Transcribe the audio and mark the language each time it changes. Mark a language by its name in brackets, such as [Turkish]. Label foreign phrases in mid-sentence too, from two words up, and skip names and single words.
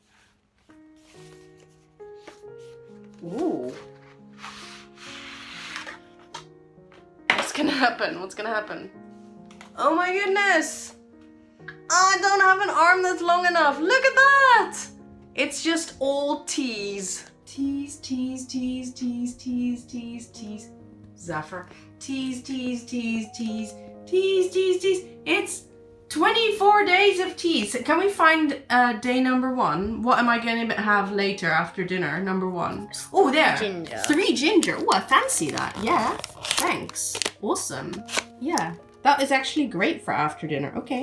[English] Ooh. What's gonna happen? What's gonna happen? Oh my goodness! Oh, I don't have an arm that's long enough. Look at that! It's just all teas. Teas, teas, teas, teas, teas, teas, teas. Zephyr. Teas, teas, teas, teas, teas, teas, teas. It's 24 days of teas. Can we find day number 1? What am I going to have later after dinner? Number 1. Oh, there. Ginger. 3 ginger. Oh, I fancy that. Yeah. Thanks. Awesome. Yeah. That is actually great for after dinner.